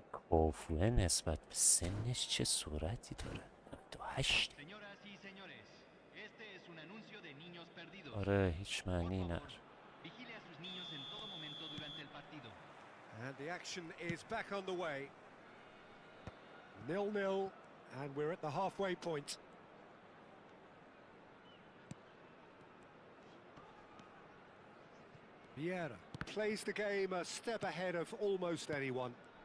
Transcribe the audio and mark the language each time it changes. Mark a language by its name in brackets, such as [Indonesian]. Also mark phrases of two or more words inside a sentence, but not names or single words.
[Persian] اوفوه نسبت به سنش چه سرعتی داره. 98. [Spanish] Señoras y señores, este es un anuncio de niños perdidos. [Persian] آره هیچ [Spanish] Por [Persian] معنی [Spanish] favor, [Persian] نداره. [Spanish] vigile a sus niños en todo momento durante el partido. [English] And the action is back on the way. 0-0, and we're at the halfway point. Vieira plays the game a step ahead of almost anyone.